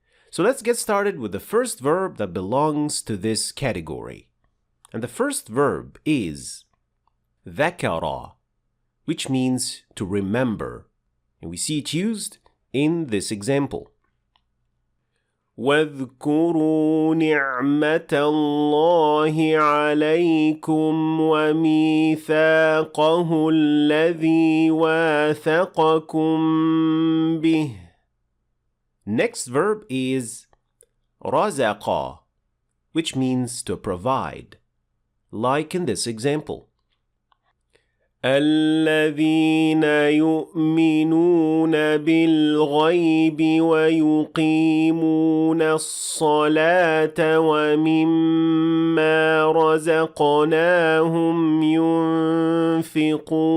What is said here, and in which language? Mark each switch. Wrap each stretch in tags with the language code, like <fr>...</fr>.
<en>So let's get started with the first verb that belongs to this category. And the first verb is ذكر, which means to remember. And we see it used in this example.</en> <ar>واذكروا نعمة الله عليكم وميثاقه الذي واثقكم به.</ar> <en>Next verb is رزق, which means to provide, like in this example.</en> <ar>الذين يؤمنون بالغيب ويقيمون الصلاة ومما رزقناهم ينفقون.</ar>